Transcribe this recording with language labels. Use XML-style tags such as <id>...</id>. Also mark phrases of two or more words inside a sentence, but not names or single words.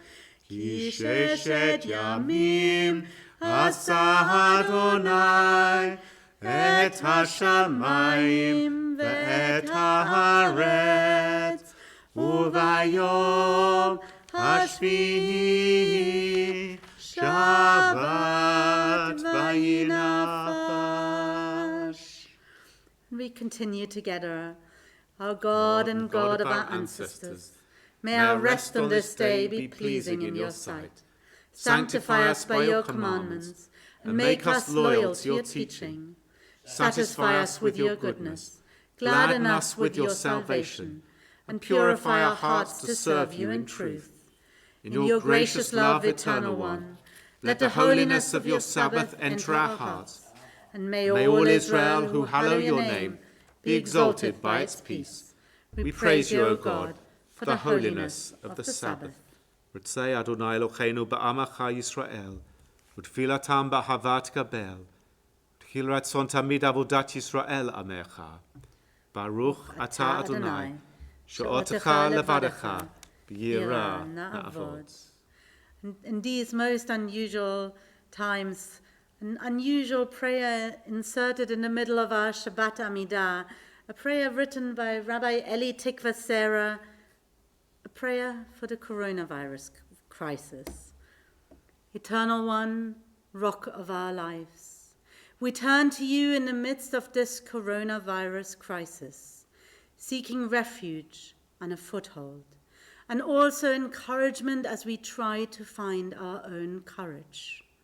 <he>כי ששת ימים עשה אדוני את השמיים ואת הארץ, וביום השביעי שבת וינפש.</he> <en>We continue together, our God and God of our ancestors. May our rest on this day be pleasing in your sight. Sanctify us by your commandments, and make us loyal to your teaching. Satisfy us with your goodness, gladden us with your salvation, and purify our hearts to serve you in truth. In your gracious love, Eternal One, Let the holiness of your Sabbath enter our hearts. And may All Israel who hallow your name be exalted by its peace. We praise you, O God, for the holiness of the Sabbath.</en> <he>רצה אדוני אלוהינו בעמך ישראל, ותפילתם באהבת גבל, תחיל רצון תמיד עבודת ישראל עמך. ברוך אתה אדוני, שאותך לבדך, ביראה נעבוד.</he> <en>In these most unusual times, an unusual prayer inserted in the middle of our Shabbat Amidah, a prayer written by Rabbi Eli Tikva Sarah, a prayer for the coronavirus crisis. Eternal One, Rock of our lives, we turn to you in the midst of this coronavirus crisis, seeking refuge and a foothold, and also encouragement as we try to find our own courage.</en>